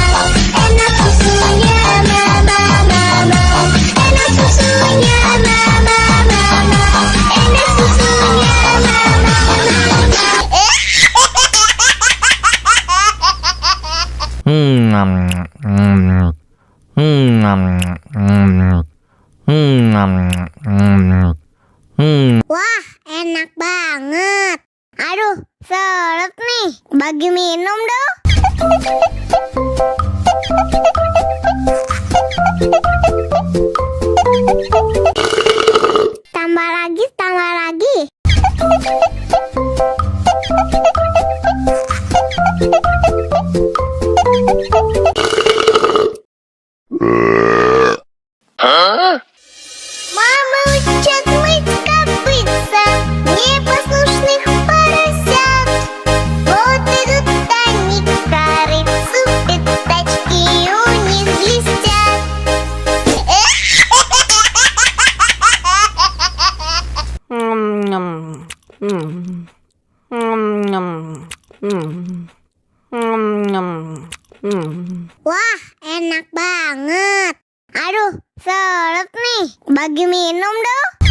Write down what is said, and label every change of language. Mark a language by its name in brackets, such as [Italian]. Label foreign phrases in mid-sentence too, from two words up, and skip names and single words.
[Indonesian] enak susunya mama mama, enak susunya mama mama, enak susunya mama Wah, enak banget. Aduh, seret nih. Bagi minum dong. Tambah lagi, tambah lagi. [Russian] Мама учат мыть копытца непослушных поросят. Вот идут они к корыцу, пятачки у них блестят. [Indonesian] Wah, enak banget. Aduh, seret nih. Bagi minum dong.